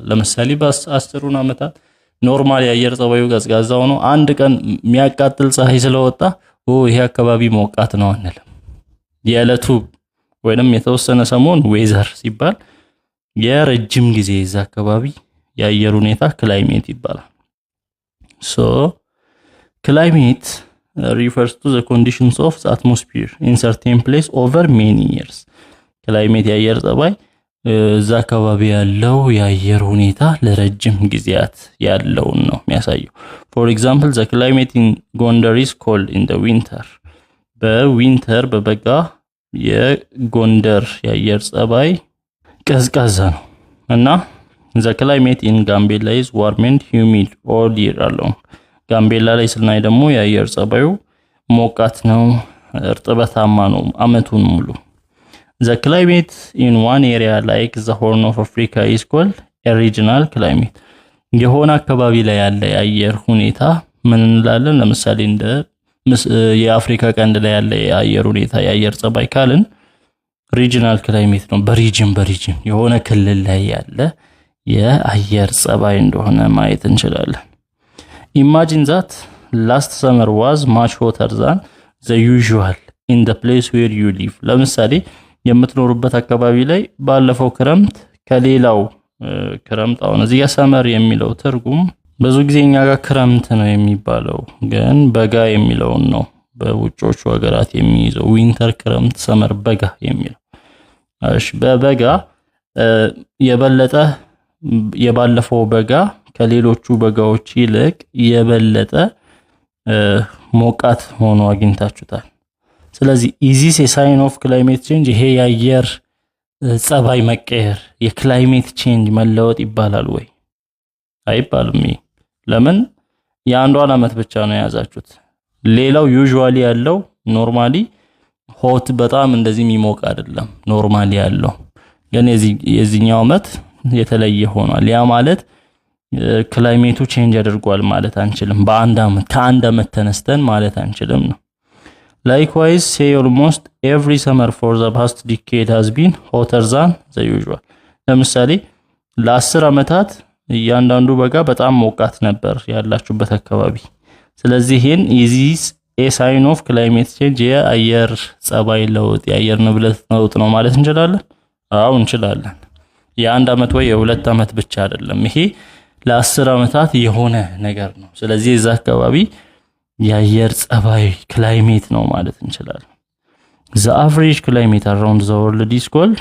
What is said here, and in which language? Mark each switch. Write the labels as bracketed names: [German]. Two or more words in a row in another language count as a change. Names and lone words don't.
[Amharic] ለምሳሌ በ10 አመታት ኖርማል የአየር ጸባዩ ቀዝቃዛው ነው። አንድ ቀን የሚያቃጥል ፀሐይ ስለወጣ ይሄ አካባቢ ሞቃት ነው አንልም። የዕለቱ ወይንም የተወሰነ ሰሞን ዌዘር ሲባል የረጅም ጊዜ እዛ አካባቢ የአየር ሁኔታ ክላይሜት ይባላል። [English] climate refers to the conditions of the atmosphere in certain place over many years. [Amharic] ክላይሜት የአየር ጸባይ እዛ አካባቢ ያለው የአየር ሁኔታ ለረጅም ጊዜያት ያለውን ነው የሚያሳየው። [English] For example, the climate in Gondar is cold in the winter. [Amharic] በዊንተር በበጋ የጎንደር የአየር ጸባይ ቀዝቃዛ ነው። [English] እና the climate in Gambella is warm and humid all year long. [Amharic] ጋምቤላ ላይ ስናይ ደግሞ የአየር ጸባዩ ሞቃት ነው፣ እርጥበታማ ነው አመቱን ሙሉ። [English] The climate in one area like the Horn of Africa is called a regional climate. [Amharic] የሆነ አካባቢ ላይ ያለ የአየር ሁኔታ ምን እንላለን? ለምሳሌ እንደ የአፍሪካ ቀንድ ላይ ያለ የአየር ሁኔታ የአየር ጸባይ ካልን ሪጂናል ክላይሜት ነው። በሪጅን የሆነ ክልል ላይ ያለ የአየር ጸባይ እንደሆነ ማየት እንችላለን። [English] Imagine that last summer was much hotter than the usual in the place where you live. [Amharic] ለምሳሌ የምትኖሩበት አካባቢ ላይ ባለፈው ክረምት ከሌላው ክረምት አሁን እዚህ ጋር ሰመር የሚለው ትርጉም ብዙ ጊዜኛ ጋር ክረምት ነው የሚባለው፣ ግን በጋ የሚለው ነው በውጮቹ ሀገራት የሚይዘው። ዊንተር፣ ክረምት፣ ሰመር፣ በጋ የሚለው። እሺ በበጋ የበለጠ የባለፈው በጋ ከሌሎቹ በጋዎች ይልቅ የበለጠ ሞቃት ሆኖ አግኝታችሁታል። ስለዚህ [English] is this a sign of climate change? [Amharic] ይሄ የአየር ጸባይ መቀየር [English] climate change [Amharic] መለወጥ ይባላል ወይ? አይባልም። ለምን? የአንዷን አመት ብቻ ነው ያዛችሁት። ሌላው ዩዥዋሊ ያለው [English] normally hot [Amharic] በጣም እንደዚህ የሚሞቅ አይደለም ኖርማሊ ያለው። ግን የዚህኛው አመት የተለየ ሆኗል። ያ ማለት ክላይሜቱ ቼንጅ ያደርጓል ማለት አንችልም። ከአንድ አመት ተነስተን ማለት አንችልም ነው። [English] Likewise, say almost every summer for the past decade has been hotter than the usual. [Amharic] ለምሳሌ ለ10 አመታት እያንዳንዱ በጋ በጣም ሞቃት ነበር ያላችሁበት አካባቢ። ስለዚህ ይሄን [English] a sign of climate change [Amharic] የአየር ጸባይ ለውጥ የአየር ንብረት ለውጥ ነው ማለት እንችላለን? አዎ እንችላለን። የአንድ አመት ወይ የሁለት አመት ብቻ አይደለም። ይሄ ለ10 አመታት የሆነ ነገር ነው። ስለዚህ እዛ አካባቢ የአየር ጸባይ ክላይሜት ነው ማለት እንችላለን። [English] the average climate around the world is called